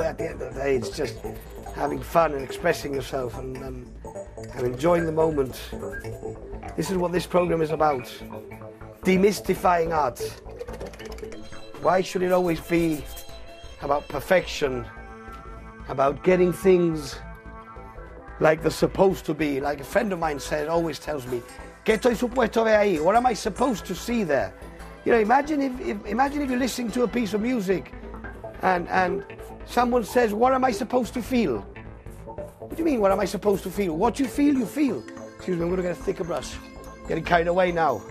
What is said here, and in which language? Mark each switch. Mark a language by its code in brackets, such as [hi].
[en] At the end of the day, it's just having fun and expressing yourself and enjoying the moment. This is what this program is about. Demystifying art. Why should it always be about perfection, about getting things like they're supposed to be? Like a friend of mine always tells me, [es] ¿Qué estoy supuesto ver ahí? [en] What am I supposed to see there? You know, imagine if you're listening to a piece of music and someone says, what am I supposed to feel? What do you mean, what am I supposed to feel? What you feel, you feel. Excuse me, I'm going to get a thicker brush. Getting carried away now.